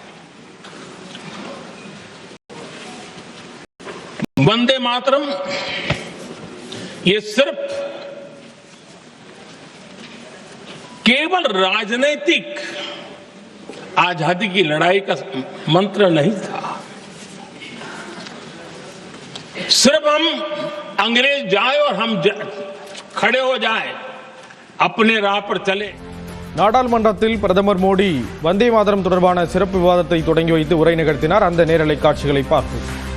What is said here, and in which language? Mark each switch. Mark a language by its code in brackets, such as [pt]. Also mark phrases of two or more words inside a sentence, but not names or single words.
[hi] वंदे मातरम ये सिर्फ केवल राजनीतिक आजादी की लड़ाई का मंत्र नहीं था। सिर्फ हम अंग्रेज जाए और हम खड़े हो जाए, अपने राह पर चले। [ta] நாடாளுமன்றத்தில் பிரதமர் மோடி வந்தே மாதரம் தொடர்பான சிறப்பு விவாதத்தை தொடங்கி வைத்து உரை நிகழ்த்தினார். அந்த நேரலை காட்சிகளை பார்ப்போம்.